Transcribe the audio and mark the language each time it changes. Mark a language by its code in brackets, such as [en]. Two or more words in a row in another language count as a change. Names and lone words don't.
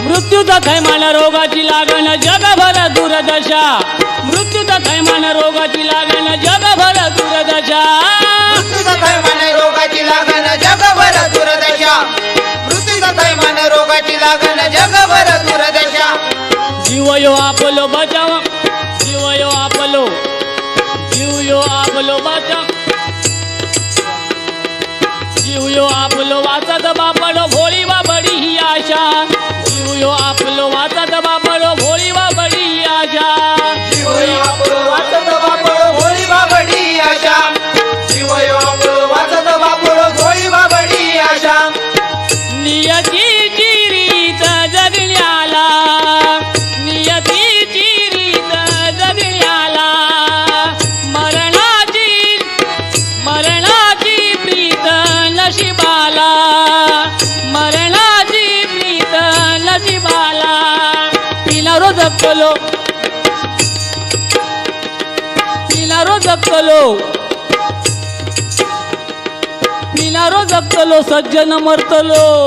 [mr] मृत्यूचा थैमान रोगाची लागण जगभर दुर्दशा. मृत्यूचा थैमान रोगाची लागण जगभर दुर्दशा. मृत्यूचा थैमान रोगाची लागण जगभर दुर्दशा. मृत्यूचा थैमान रोगाची लागण जगभर दुर्दशा. [kok] जीव यो आपलो बचाव, जीव यो आपलो, जीव यो आपलो बचाव. जीव यो आपलो वाचत बापडो भोळी बाबडी ही आशा. जीव यो आपलो वाचत बापडो भोळी बाबडी ही आशा. जीवयो आपलो वाचत बापडो भोळी बाबडी आशा. जीवयो आपलो वाचत बापडो भोळी बाबडी आशा. [mr] नियतीची रीत जगण्याला, नियतीची रीत जगण्याला. मरणाची मरणाची प्रीत नशिबाला. मरणाची प्रीत नशिबाला. [kok] पिनारो जगलो, पिनारो जगलो, पिनारो जगतलो सज्जन मरतलो.